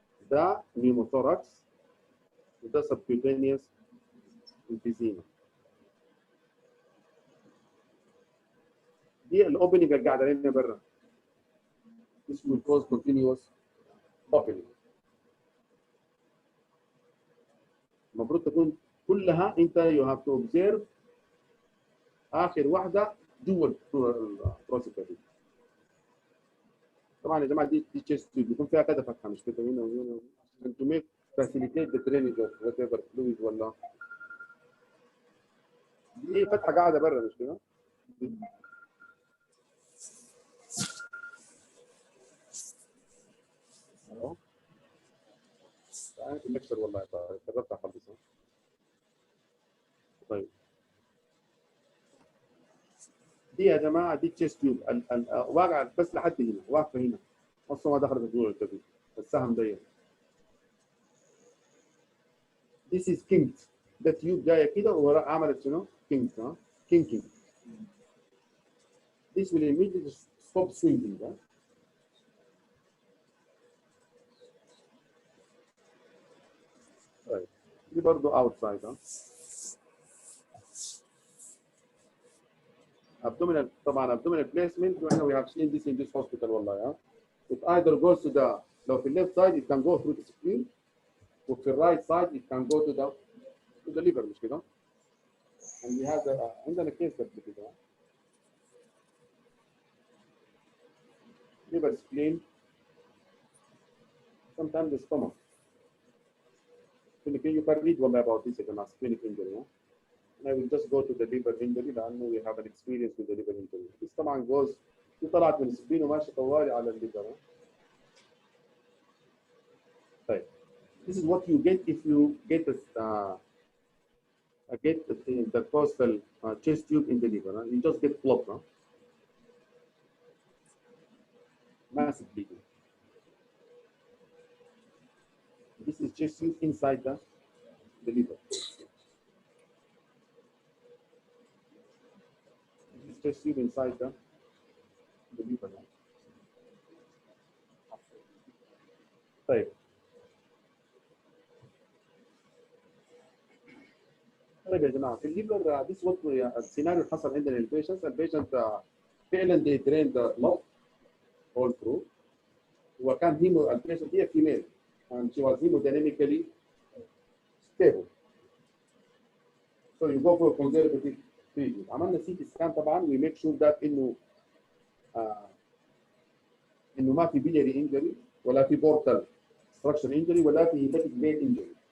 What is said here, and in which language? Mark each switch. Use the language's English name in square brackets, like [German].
[English] ده pneumothorax وده subcutaneous emphysema. [Arabic] دي الاوبننج اللي قاعده لنا برا. [English] This will cause continuous opening. [Arabic] المفروض تكون كلها انت [English] you have to observe [Arabic] اخر واحده جوا الثوراسيك كابيل. طبعا يا جماعه دي تشيست تيوب بيكون فيها كده فتحه مش كده هنا وهنا عشان [English] to make facilitate the drainage of whatever fluid [Arabic] ولا دي فتحه قاعده برا مش كده؟ اهو تعالى الليكشر والله قربت اخلصها. طيب دي يا جماعه دي تشيست تيوب واقعه بس لحد هنا واقفه هنا اصلا ما دخلت جوه الكبد السهم ضيق. [English] This is kinked. [Arabic] ده تيوب جايه كده وعملت شنو؟ kinked ها kinking. [English] This will immediately stop swinging. [Arabic] طيب دي برضه outside ها. [English] abdominal طبعا abdominal placement واحنا we have seen this in this hospital [Arabic] والله ها. [English] It either goes to the لو في left side it can go through the spleen وفي right side it can go to the liver [Arabic] مش كده؟ [English] and we have [Arabic] عندنا كيس قبل كده [English] liver spleen sometimes the stomach. You can read about this as a splenic injury. And I will just go to the liver injury لأنه we have an experience with the liver injury. [Arabic] This طبعا goes طلعت من السبلين وماشي طوالي على الليفر. [English] طيب this is what you get if you get get the intercostal chest tube in the liver. You just get blocked. Massive bleeding. This is chest tube inside the liver. This is chest tube inside the liver. [Arabic] طيب يا جماعه في الليفر [English] this what [Arabic] السيناريو اللي حصل عندنا البيشنت فعلا [English] they drained the blood all through. [Arabic] وكان البيشنت هي female and [English] she was hemodynamically stable. So you go for conservative treatment. [Arabic] عملنا سي تي سكان طبعا [English] we make sure that [Arabic] انه ما في [English] biliary injury [Arabic] ولا في [English] portal structure injury ولا في hepatic vein injury.